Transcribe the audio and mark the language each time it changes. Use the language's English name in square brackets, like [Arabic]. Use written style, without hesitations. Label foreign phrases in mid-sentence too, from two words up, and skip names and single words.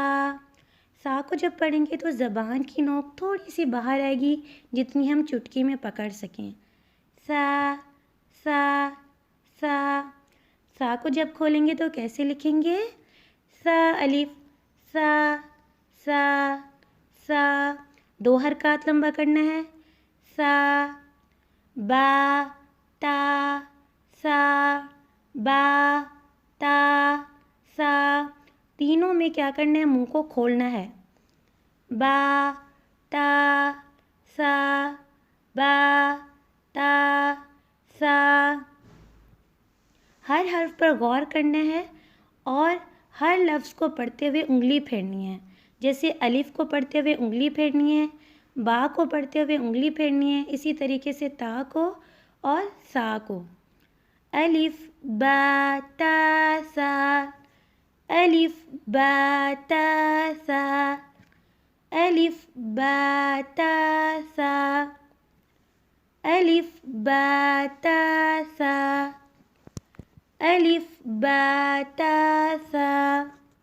[Urdu] سا کو جب پڑھیں گے تو زبان کی نوک تھوڑی سی باہر آئے گی جتنی ہم چٹکی میں پکڑ سکیں۔ سا سا سا۔ سا کو جب کھولیں گے تو کیسے لکھیں گے؟ سا الف سا سا سا، 2 حرکات لمبا کرنا ہے۔ سا با تا سا با تا سا، تینوں میں کیا کرنا ہے؟ منہ کو کھولنا ہے۔ با تا سا با تا سا۔ ہر حرف پر غور کرنا ہے اور ہر لفظ کو پڑھتے ہوئے انگلی پھیرنی ہے۔ جیسے الف کو پڑھتے ہوئے انگلی پھیرنی ہے، با کو پڑھتے ہوئے انگلی پھیرنی ہے، اسی طریقے سے تا کو اور سا کو۔ الف با تا سا الف با تا سا الف با تا سا الف با تا سا الف با تا سا۔